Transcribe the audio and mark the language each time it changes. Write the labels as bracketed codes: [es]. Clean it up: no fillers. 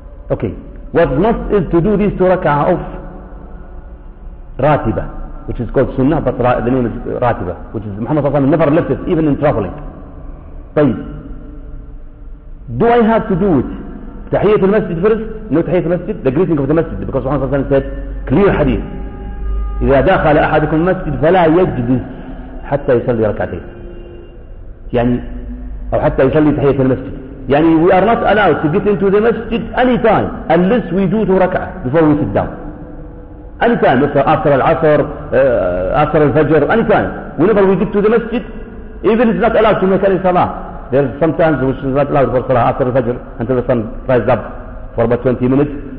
[en] Okay, what must is to do these two rak'ah of Ratiba, which is called Sunnah, but the name is Ratiba, which is Muhammad Sallallahu Alaihi Wasallam never left it, even in traveling. طيب. Do I have to do it? Tahiyyat al-Masjid first? No Tahiyyat al-Masjid? The greeting of the masjid, because Muhammad Sallallahu Alaihi Wasallam said, clear hadith, [ar] إذا داخل أحدكم المسجد فلا يجلس حتى يصلي ركعتين. يعني أو حتى يصلي تحية المسجد. [en] يعني we are not allowed to get into the masjid any time unless we do two ركعة before we sit down. Any time, مثلا after العصر, after الفجر, any time. Whenever we get to the masjid, even it's not allowed to make any salah. There's sometimes which is not allowed for salah after الفجر until the sun rises up for about 20 minutes.